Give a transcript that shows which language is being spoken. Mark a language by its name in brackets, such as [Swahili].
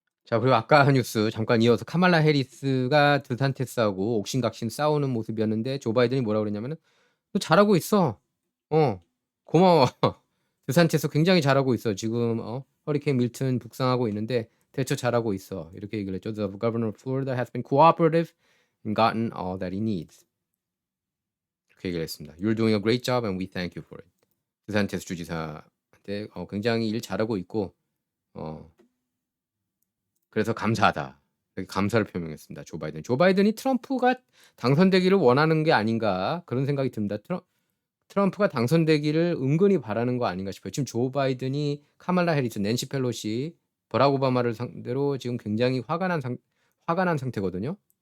[Korean] 자, 그리고 아까 뉴스 잠깐 이어서 카말라 해리스가 드산티스하고 옥신각신 싸우는 모습이었는데 조 바이든이 뭐라고 그랬냐면은 "너 잘하고 있어. 고마워. 드산티스 굉장히 잘하고 있어. 지금 허리케인 밀튼 북상하고 있는데 대처 잘하고 있어." 이렇게 얘기를 했죠. [English] "The governor of Florida has been cooperative and gotten all that he needs." [Korean] 그렇게 얘기를 했습니다. [English] "You're doing a great job and we thank you for it." [Korean] 드산티스 주지사한테 굉장히 일 잘하고 있고 어 그래서 "감사하다." 이렇게 감사를 표명했습니다. 조 바이든. 조 바이든이 트럼프가 당선되기를 원하는 게 아닌가 그런 생각이 듭니다. 트럼프가 당선되기를 은근히 바라는 거 아닌가 싶어요. 지금 조 바이든이 카말라 해리스, 낸시 펠로시, 버락 오바마를 상대로 지금 굉장히 화가 난 상태거든요.